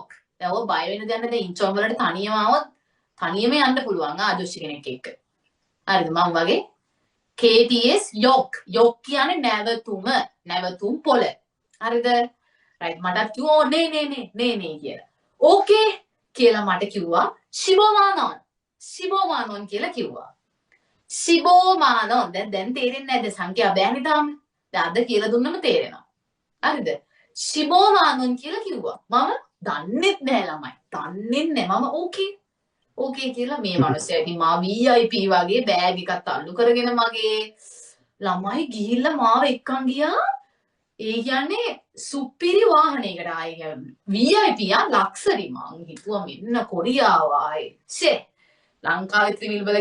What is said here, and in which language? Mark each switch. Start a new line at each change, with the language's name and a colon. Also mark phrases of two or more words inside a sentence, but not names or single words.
Sinhala: දැන් ඔය බය වෙන දෙයක් නැද ඉන්චෝන් වලට තනියම આવොත් තනියම යන්න පුළුවන් ආදර්ශ කෙනෙක් එක්ක. හරිද මම වගේ KTX යොක් කියන්නේ නැවතුම් පොළ. හරිද? රයිට් මටත් කිව්වා නේ කියලා. ඕකේ කියලා මට කිව්වා 15만 원 කියලා කිව්වා. 15만 원 දැන් තේරෙන්නේ නැද්ද සංඛ්‍යා බෑනේ තාම. දැන් අද කියලා දුන්නම තේරෙනවා. හරිද? 15만 원 කියලා කිව්වා. මම දන්නෙත් නෑ ළමයි. දන්නේ නෑ මම ඕකේ කියලා මේ මිනිස්සයා ඉතින් මා VIP වගේ බෑග් එකක් අල්ලු කරගෙන මගේ ළමයි ගිහිල්ලා මාව එක්කන් ගියා. ඒ කියන්නේ සුපිරි වාහනයකට ආයේ VIP ලක්සරි මං හිතුවා මෙන්න කොරියාව ආයේ ලංකාවේ ත්‍රිවිල් වල